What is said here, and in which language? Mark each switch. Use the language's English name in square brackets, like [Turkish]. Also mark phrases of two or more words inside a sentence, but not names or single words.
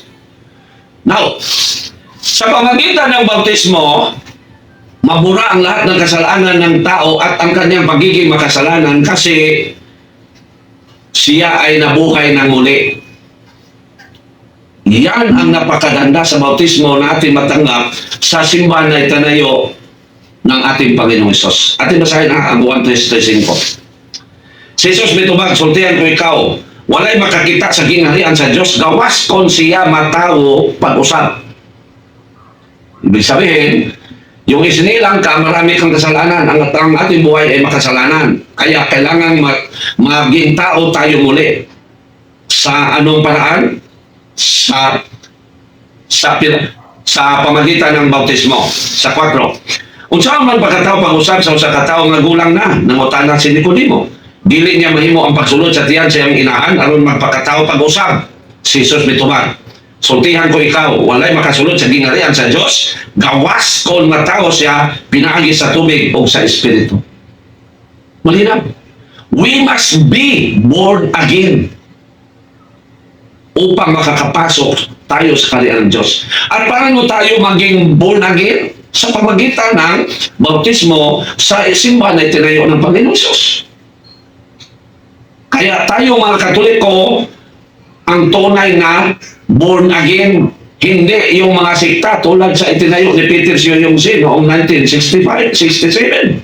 [Filipino] Now, sa pamagitan ng bautismo, mabura ang lahat ng kasalanan ng tao at ang kanyang pagiging makasalanan kasi siya ay nabuhay ng muli. Yan ang napakaganda sa bautismo na ating matanggap sa simbahan na itinayo ng ating Panginoong Hesus. Ating basahin ang 1:35. [Cebuano] Si Hesus mitubag, sultihan ko ikaw, walay makakita sa gingharian sa Diyos, gawas kon siya matawo pag-usap. [Filipino] Ibig sabihin, yung isinilang ka, marami kang kasalanan. Ang ating buhay ay makasalanan. Kaya kailangan maging tao tayo muli. Sa anong paraan? Sa pamagitan ng bautismo. Sa 4. [Cebuano] Unsa man pagkatao pag-usap sa usa ka tawo nga gulang na, nangutana si Nicodemo. Dili niya mahimo ang pagsulod sa tiyan sa iyang inahan aron magpakatao pag-usap. Si Jesus mitubag, sultihan ko ikaw, walay makasulod sa gingharian sa Dios, gawas kon matao siya pinaagi sa tubig o sa espiritu. [Filipino] Malinaw. [English] We must be born again [Filipino] upang makakapasok tayo sa kaharian ng Diyos. At paano tayo maging [English] born again? [Filipino] Sa pamagitan ng bautismo sa simbahan na itinayo ng Panginoon Hesus. Kaya tayo mga Katoliko, ang tunay na [English] born again, [Filipino] hindi yung mga sikta tulad sa itinayo ni Peter Siyong-sin noong 1965-67.